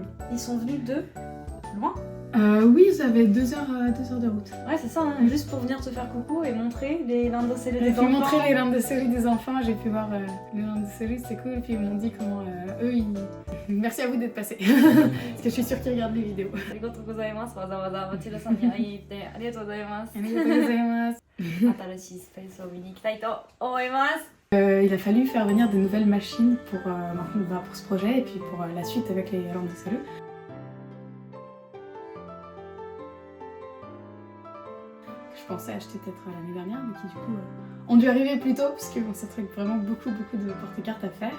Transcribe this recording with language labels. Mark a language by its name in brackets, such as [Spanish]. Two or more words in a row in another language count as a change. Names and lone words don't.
[French] Ils sont venus de loin. Oui, vous avez 2 heures de route. Ouais, c'est ça, hein. Juste pour venir te faire coucou et montrer les landoselle des J'ai pu enfants. montrer les landoselle des enfants, j'ai pu voir les landoselle, c'était cool. Et puis ils m'ont dit comment eux, merci à vous d'être passés. Parce que je suis sûre qu'ils regardent les vidéos. [Japanese] ありがとうございます。わざわざ町田さんに会いに行ってありがとうございます。ありがとうございます。新しいスペースを見に行きたいと思います。 [French] Il a fallu faire venir de nouvelles machines pour ce projet et puis pour la suite avec les landoselle. Je pensais acheter peut-être l'année dernière, mais qui du coup ont dû arriver plus tôt, puisque bon, ça traite vraiment beaucoup de porte-cartes à faire.